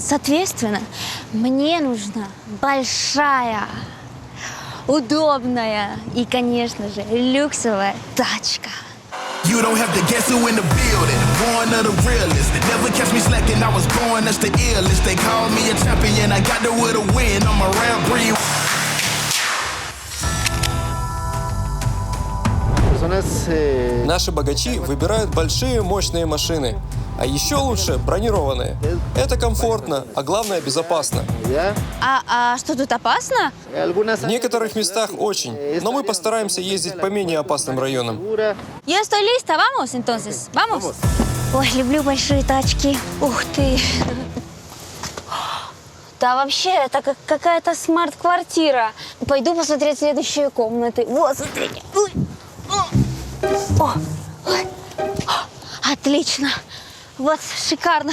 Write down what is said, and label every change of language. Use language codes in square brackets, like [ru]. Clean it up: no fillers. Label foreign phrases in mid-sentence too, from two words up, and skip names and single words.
[ru] Соответственно, мне нужна большая, удобная и, конечно же, люксовая тачка. [en] You don't have to guess who in the building. Born of the realest. Never catch me slacking. I was born as the illest. They call me a champion. I got there with a win. I'm a rare breed. [ru] Наши богачи выбирают большие мощные машины. А еще лучше бронированные. Это комфортно, а главное безопасно. А что тут опасно? В некоторых местах очень, но мы постараемся ездить по менее опасным районам. [es] Я estoy lista, vamos entonces, vamos. [ru] Ой, люблю большие тачки. Ух ты. Да вообще, это как какая-то смарт-квартира. Пойду посмотреть следующие комнаты. Вот, смотрите. Ой. О. Ой. Отлично. Вот, шикарно.